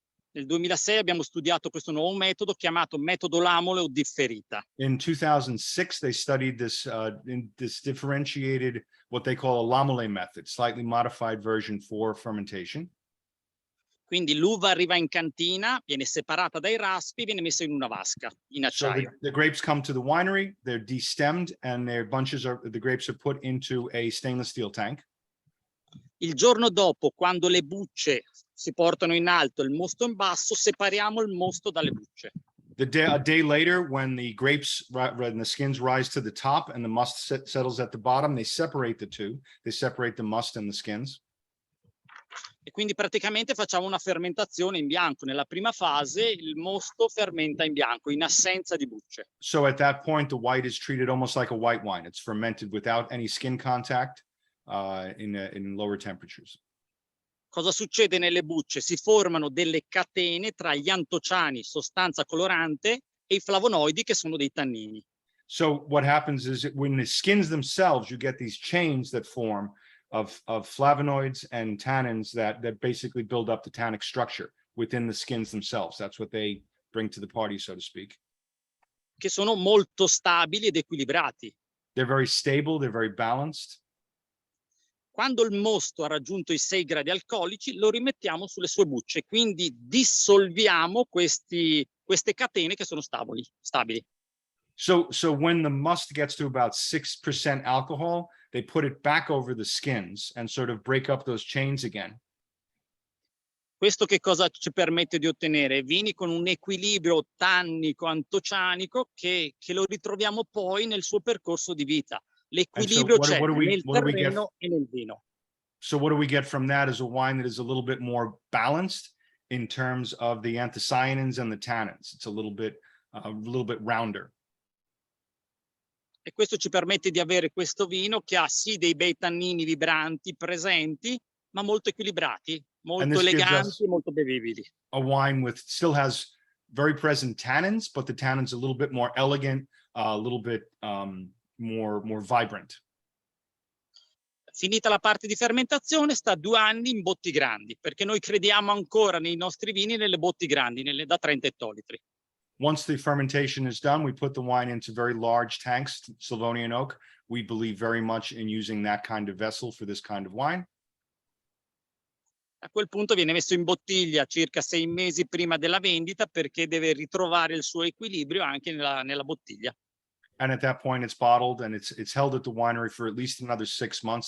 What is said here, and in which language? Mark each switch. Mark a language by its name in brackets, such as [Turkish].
[Italian] nel 2006 abbiamo studiato questo nuovo metodo chiamato metodo Lamole o differita. [English] In 2006, they studied this differentiated, what they call a Lamole method, slightly modified version for fermentation. [Italian] Quindi l'uva arriva in cantina, viene separata dai raspi, viene messa in una vasca in [English] So [Italian] acciaio. [English] the grapes come to the winery, they're destemmed, and the grapes are put into a stainless steel tank. [Italian] Il giorno dopo, quando le bucce si portano in alto e il mosto in basso, separiamo il mosto dalle bucce. [English] A day later, when the grapes and the skins rise to the top and the must settles at the bottom, they separate the two. They separate the must and the skins. [Italian] E quindi praticamente facciamo una fermentazione in bianco. Nella prima fase il mosto fermenta in bianco, in assenza di bucce. [English] So at that point, the white is treated almost like a white wine. It's fermented without any skin contact in lower temperatures. [Italian] Cosa succede nelle bucce? Si formano delle catene tra gli antociani, sostanza colorante, e i flavonoidi, che sono dei tannini. [English] So what happens is when the skins themselves, you get these chains that form of flavonoids and tannins that basically build up the tannic structure within the skins themselves. That's what they bring to the party, so to speak. [Italian] Che sono molto stabili ed equilibrati. [English] They're very stable, they're very balanced. [Italian] Quando il mosto ha raggiunto i 6 gradi alcolici, lo rimettiamo sulle sue bucce, quindi dissolviamo queste catene che sono stabili. [English] So when the must gets to about 6% alcohol, they put it back over the skins and sort of break up those chains again. [Italian] Questo che cosa ci permette di ottenere? Vini con un equilibrio tannico-antocianico che lo ritroviamo poi nel suo percorso di vita. L'equilibrio c'è nel terreno e nel vino. [English] So what do we get from that is a wine that is a little bit more balanced in terms of the anthocyanins and the tannins. It's a little bit rounder. [Italian] E questo ci permette di avere questo vino che ha sì dei bei tannini vibranti, presenti, ma molto equilibrati, molto eleganti e molto bevibili. [English] A wine still has very present tannins, but the tannins a little bit more elegant, a little bit more vibrant. [Italian] Finita la parte di fermentazione, sta 2 anni in botti grandi, perché noi crediamo ancora nei nostri vini nelle botti grandi, da 30 ettolitri. [English] Once the fermentation is done, we put the wine into very large tanks, Slavonian oak. We believe very much in using that kind of vessel for this kind of wine. [Italian] A quel punto viene messo in bottiglia circa 6 mesi prima della vendita, perché deve ritrovare il suo equilibrio anche nella bottiglia. [English] And at that point, it's bottled and it's held at the winery for at least another 6 months.